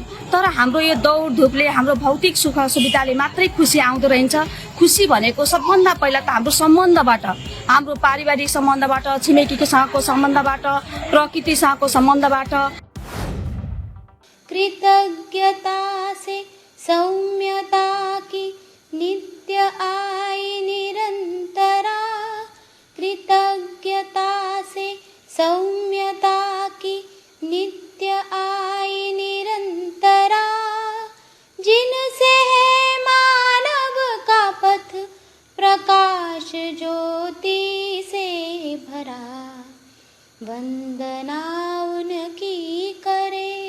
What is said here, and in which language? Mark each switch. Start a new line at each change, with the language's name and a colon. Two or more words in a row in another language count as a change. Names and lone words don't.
Nepali: तर हाम्रो यो दौड धुपले हाम्रो भौतिक सुख सुविधाले मात्रै खुसी आउँदो रहन्छ। खुसी भनेको सबभन्दा पहिला त हाम्रो सम्बन्धबाट, हाम्रो पारिवारिक सम्बन्धबाट, छिमेकीसँगको सम्बन्धबाट, प्रकृतिसँगको सम्बन्धबाट।
Hindi: कृतज्ञता से सौम्यता की नित्य आई निरंतरा, कृतज्ञता से सौम्यता की नित्य आई निरंतरा, जिनसे है मानव का पथ प्रकाश ज्योति से भरा, वंदना उनकी करे।